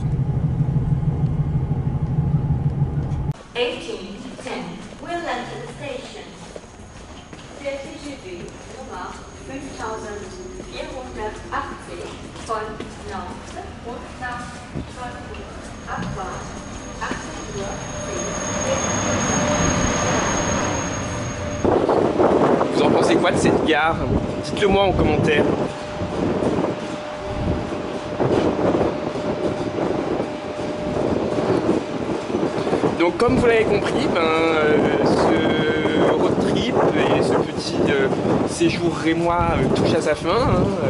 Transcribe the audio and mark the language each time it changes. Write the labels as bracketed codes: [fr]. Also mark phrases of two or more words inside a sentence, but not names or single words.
[en] 1810 will enter the station. [de] Der TGV Nummer 5480 von Nantes und nach Strasbourg abfahrt 18 Uhr. [fr] Vous en pensez quoi de cette gare? Dites-le moi en commentaire. Donc comme vous l'avez compris, ce road trip et ce petit séjour rémois touche à sa fin.